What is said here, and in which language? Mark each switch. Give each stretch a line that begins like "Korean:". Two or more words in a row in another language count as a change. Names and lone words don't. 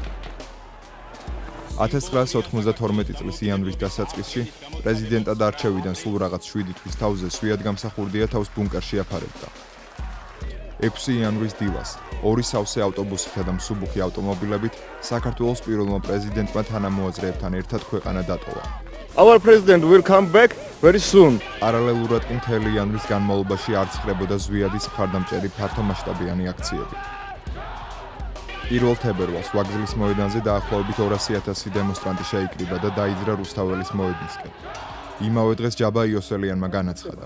Georgian: 1992 წლის იანვრის დასაწყისში პრეზიდენტად არჩევიდან სულ რაღაც 7 თვის თავზე ზვიად გამსახურდია თავს ბუნკერში აფარებდა. 6 იანვრის დილას 2 სავსე ავტობუსითა და მსუბუქი ავტომობილებით საქართველოს პირველმა პრეზიდენტმა თანამოაზრეებთან ერთად ქვეყანა დატოვა.
English: Our president will come back very soon.
Georgian: პარალელურად კი მთელი იანვრის განმავლობაში არ ცხრებოდა ზვიადის მხარდამჭერი ფართომასშტაბიანი აქციები. 1 თებერვალს ვაგზლის მოედანზე დაახლოებით 200,000 დემონსტრანტი შეიკრიბა და დაიძრა რუსთაველის მოედნისკენ. იმავე დღეს ჯაბა იოსელიანმა განაცხადა.